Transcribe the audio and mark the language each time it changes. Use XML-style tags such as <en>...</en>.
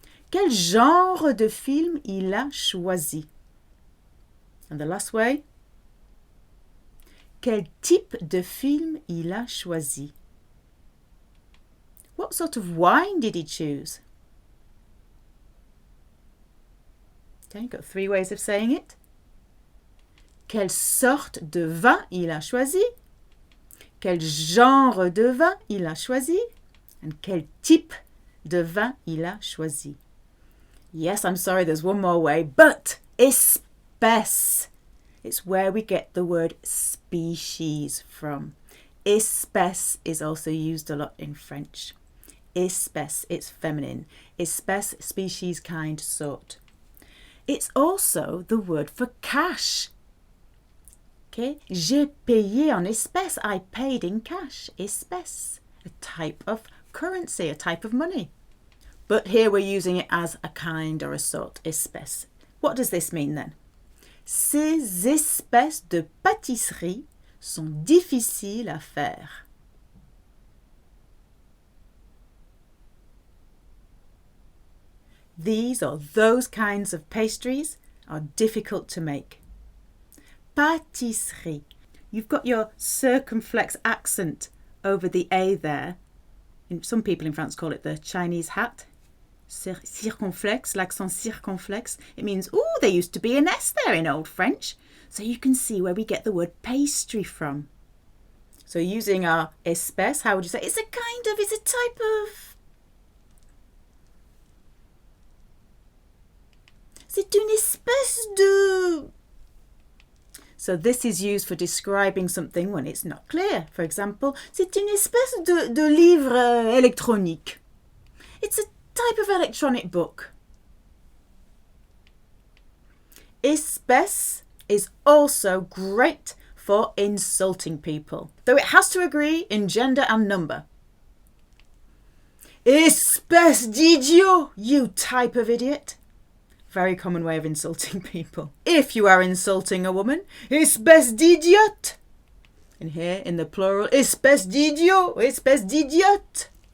<fr>Quel genre de film il a choisi?</fr> <en>And the last way,</en> <fr>quel type de film il a choisi?</fr> <en>What sort of wine did he choose? Okay, got three ways of saying it.</en> <fr>Quelle sorte de vin il a choisi? Quel genre de vin il a choisi? And quel type de vin il a choisi?</fr> <en>Yes, I'm sorry, there's one more way, but espèce. It's where we get the word species from. Espèce is also used a lot in French. Espèce, it's feminine. Espèce, species, kind, sort. It's also the word for cash.</en> <fr>Okay, j'ai payé en espèces.</fr> <en>I paid in cash. Espèce, a type of currency, a type of money. But here we're using it as a kind or a sort, espèce. What does this mean then?</en> <fr>Ces espèces de pâtisseries sont difficiles à faire.</fr> <en>These or those kinds of pastries are difficult to make. Pâtisserie. You've got your circumflex accent over the A there. Some people in France call it the Chinese hat.</en> <fr>Circonflexe, l'accent circonflexe.</fr> <en>It means, ooh, there used to be an S there in Old French. So you can see where we get the word pastry from. So using our espèce, how would you say? It's a type of...</en> <fr>C'est une espèce de...</fr> <en>So this is used for describing something when it's not clear. For example,</en> <fr>c'est une espèce de livre électronique.</fr> <en>It's a type of electronic book. Espèce is also great for insulting people, though it has to agree in gender and number.</en> <fr>Espèce d'idiot,</fr> <en>you type of idiot. Very common way of insulting people. If you are insulting a woman,</en> <fr>espèce d'idiote.</fr> <en>And here in the plural,</en> <fr>espèce d'idiot, espèce d'idiote.</fr>